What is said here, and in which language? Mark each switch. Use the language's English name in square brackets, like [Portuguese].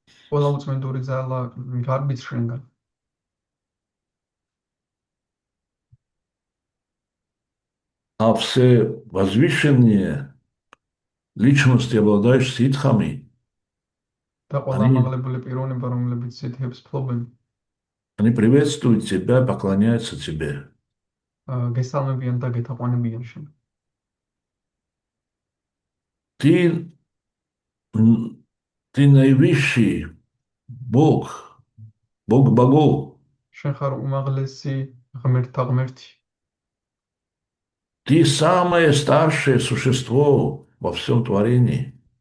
[Georgian] ყველა უწმინდური ძალა გარბის შენგან. [Russian] А все возвышенные личности, обладающие ситхами, [Georgian] და ყველა ამაღლებული პიროვნება, რომლებიც სითებს ფლობენ, [Russian] они приветствуют тебя, поклоняются тебе. [Georgian] გესალმებიან და გეთაყვანებიან შენ. [Russian] Ты, ты наивысший Бог, Бог богов. [Georgian] შენ ხარ უმაღლესი ღმერთთა ღმერთი. [Russian] Ты самое старшее существо во всем творении.